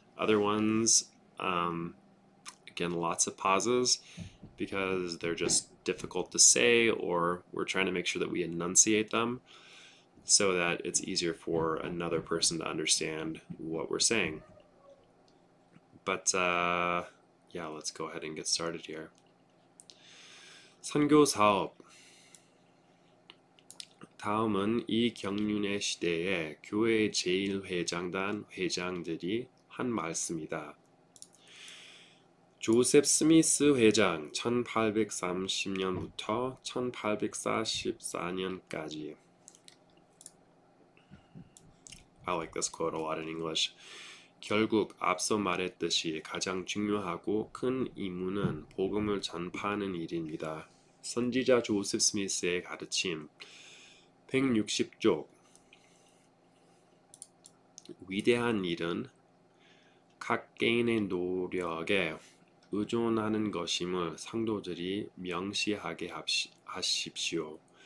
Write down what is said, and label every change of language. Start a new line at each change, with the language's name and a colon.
English: Other ones, again, lots of pauses because they're just difficult to say, or we're trying to make sure that we enunciate them so that it's easier for another person to understand what we're saying. But yeah, let's go ahead and get started here.
Korean: 선교 사업. 다음은 이 경륜의 시대에 교회 제1회장단 회장들이 한 말씀이다. 조셉 스미스 회장 1830년부터 1844년까지.
English: I like this quote a lot in English.
Korean: 결국 앞서 말했듯이 가장 중요하고 큰 임무는 복음을 전파하는 일입니다. 선지자 조셉 스미스의 가르침 160쪽. 위대한 일은 각 개인의 노력에 의존하는 것임을 성도들이 명시하게 하십시오.